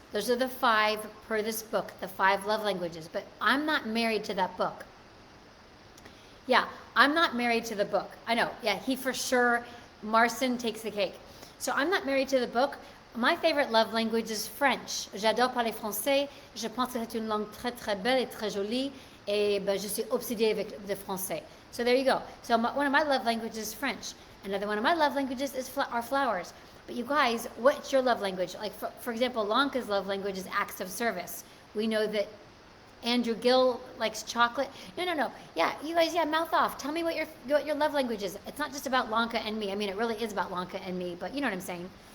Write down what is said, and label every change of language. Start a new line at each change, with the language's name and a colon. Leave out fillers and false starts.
English: Those are the 5 per this book, the 5 love languages. But I'm not married to that book. Yeah, I'm not married to the book. I know, yeah, he for sure, Marcin takes the cake. So I'm not married to the book. My favorite love language is French.
French: J'adore parler français. Je pense que c'est une langue très très belle et très jolie. Et ben, je suis obsédée avec le français.
English: So there you go. So one of my love languages is French. Another one of my love languages are flowers. But you guys, what's your love language? Like for example, Lanka's love language is acts of service. We know that Andrew Gill likes chocolate. No. Yeah, you guys, mouth off. Tell me what your love language is. It's not just about Lanka and me. I mean, it really is about Lanka and me, but you know what I'm saying.